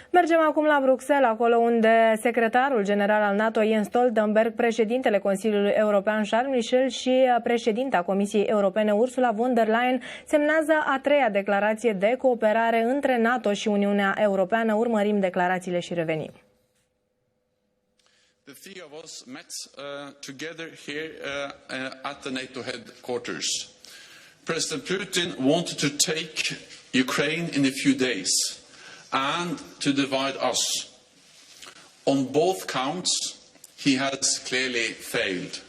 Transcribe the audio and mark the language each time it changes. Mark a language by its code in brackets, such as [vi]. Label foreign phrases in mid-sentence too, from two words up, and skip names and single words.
[ro] Mergem acum la Bruxelles, acolo unde secretarul general al NATO, Jens Stoltenberg, președintele Consiliului European, Charles Michel, și președinta Comisiei Europene, Ursula von der Leyen, semnează a treia declarație de cooperare între NATO și Uniunea Europeană. Urmărim declarațiile și revenim. [en] The three of us met together here at the NATO headquarters. President Putin wanted to take Ukraine in a few days and to divide us. On both counts, he has clearly failed.